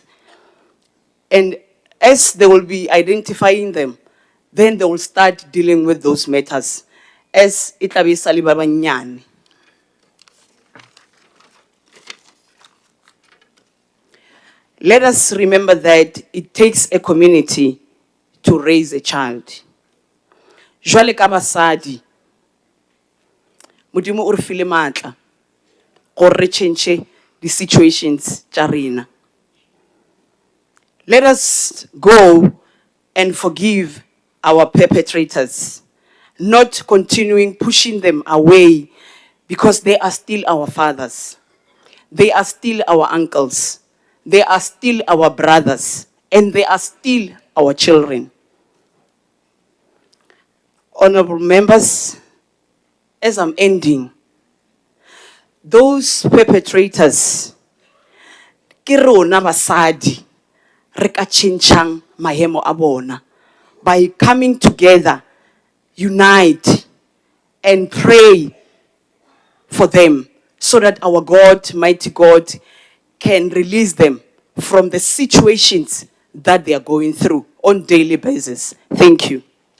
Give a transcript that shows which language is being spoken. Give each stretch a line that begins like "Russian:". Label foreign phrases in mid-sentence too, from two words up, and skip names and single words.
English: And as they will be identifying them, then they will start dealing with those matters as itabi salibabanyani. Let us remember that it takes a community to raise a child.
Northern Sotho: Jwale ka basadi, Modimo o re file matla gore re
English: change the situations
Northern Sotho: tša rena.
English: Let us go and forgive our perpetrators, not continuing pushing them away because they are still our fathers. They are still our uncles. They are still our brothers, and they are still our children. Honorable members, as I'm ending, those perpetrators,
Northern Sotho: ke rona basadi, re ka tšhentšhang maemo a bona
English: by coming together, unite, and pray for them so that our God, mighty God, can release them from the situations that they are going through on daily basis. Thank you.